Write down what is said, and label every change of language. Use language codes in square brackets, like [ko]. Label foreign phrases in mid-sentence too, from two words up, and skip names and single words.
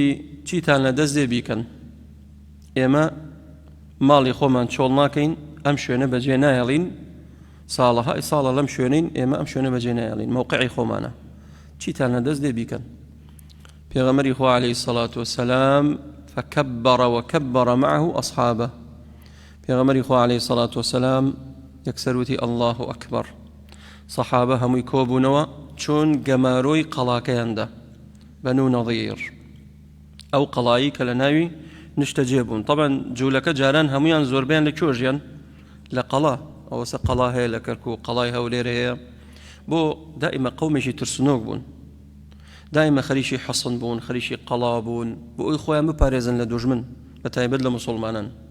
[ckb] چیتان لە دەست دێ بیکەن ئێمە ماڵی خۆمان چۆڵ ناکەین ئەم شوێنە بەجێ نایەڵین ساڵەهای ساڵە لەم شوێنین ئێمە ئەم شوێنە بەجێ نایەڵین موقعی خۆمانە چیتان لە دەست دێ بیکەن پێغەمبەری خوا [ar] عەلەیهی سەڵات وەسەلام فكبر وكبر معه أصحابه [ckb] پێغەمبەری خوا [ar] عەلەیهی سەڵات وەسەلام [ckb] یەکسەر وتی [ar] الله ئەکبەر [ckb] صحابە هەمووی کۆبوونەوە چۆن گەمارۆی قەڵاکەیاندا بەنو نەضیر ئەو قەڵایی کە لە ناوی نیشتە جێبوون طبعا جوولەکە جاران هەمویان زۆربیان لە کۆژیان لە قەڵا ئەوەسە قەڵا هەیە لە کەرکوو قەڵای هەولێرە هەیە بۆ دائیمە قەومێکی ترسنۆک بوون دائیمە خەریکی حەسن بوون خەریکی قەڵا بوون بۆ ئەوی خۆیان بپارێزن لە دوژمن بە تایبەت لە موسڵمانان